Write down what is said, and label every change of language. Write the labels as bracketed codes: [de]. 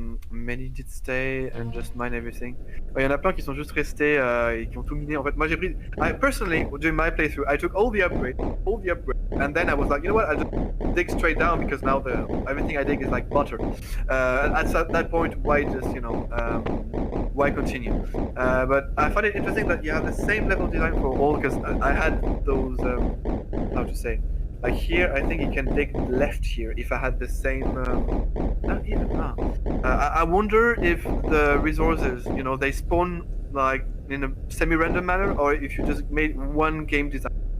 [en] Many did stay and just mine everything. [fr] Il y en a plein qui sont juste restés et qui ont tout miné. En fait, moi j'ai pris. [en] Personally, during my playthrough, I took all the upgrades, and then I was like, you know what? I'll just dig straight down because now everything I dig is like butter. At that point, why just, you know, why continue? But I find it interesting that you have the same level design for all, because I had those, how to say, like here, I think you can dig left here if I had the same, not even, I wonder if the resources, you know, they spawn like in a semi-random manner, or if you just made one game design.